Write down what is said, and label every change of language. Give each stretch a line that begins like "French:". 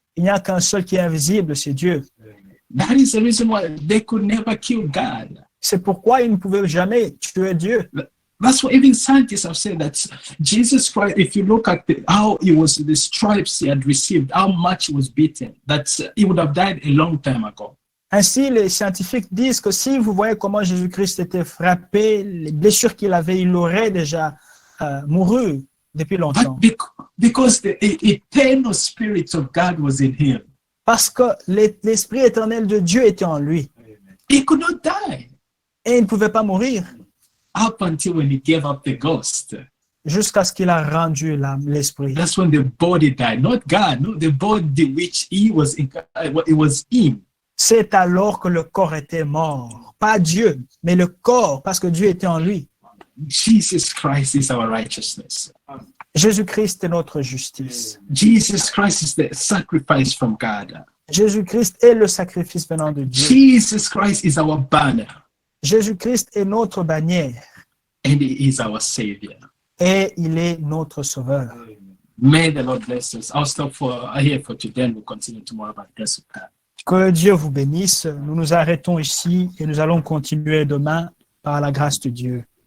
French: Il n'y a qu'un seul qui est invisible, c'est Dieu.
English: That is the reason why they could never kill God.
French: C'est pourquoi ils ne pouvaient jamais tuer Dieu.
English: That's why even scientists have said that Jesus Christ, if you look at how he was, the stripes he had received, how much he was beaten, that he would have died a long time ago.
French: Ainsi, les scientifiques disent que si vous voyez comment Jésus-Christ était frappé, les blessures qu'il avait, il aurait déjà mouru depuis longtemps.
English: But because the eternal spirit of God was in him,
French: Parce que l'Esprit éternel de Dieu était en lui.
English: he could not die
French: Et il ne pouvait pas mourir
English: up until when he gave up the ghost.
French: jusqu'à ce qu'il a rendu l'Esprit.
English: That's when the body died, not God, no, the body which he was in, it was in.
French: C'est alors que le corps était mort. Pas Dieu, mais le corps, parce que Dieu était en lui.
English: Jesus Christ is our righteousness.
French: Jésus-Christ est notre justice.
English: Jesus Christ is the sacrifice from God.
French: Jésus-Christ est le sacrifice venant de Dieu.
English: Jesus Christ is our banner,
French: Jésus-Christ est notre bannière
English: and he is our savior.
French: et il est notre sauveur.
English: May the Lord bless us. I'll stop here for today, and we'll continue tomorrow by the grace of God.
French: Que Dieu vous bénisse. Nous nous arrêtons ici et nous allons continuer demain par la grâce de Dieu.